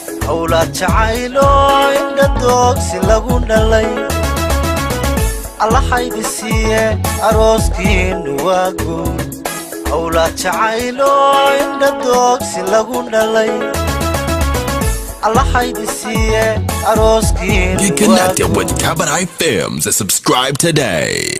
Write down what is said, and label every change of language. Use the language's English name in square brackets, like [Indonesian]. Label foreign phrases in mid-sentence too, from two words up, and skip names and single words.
[Somali] Awlaad jacaylo, indha doogsi lagu dhalay, Allah haydi siiye, arooskiinu waa guur. Awlaad jacaylo, indha doogsi lagu dhalay, Allah haydi siiye, arooskiinu Get waa connected guur. [English] with Kabadai Films and subscribe today.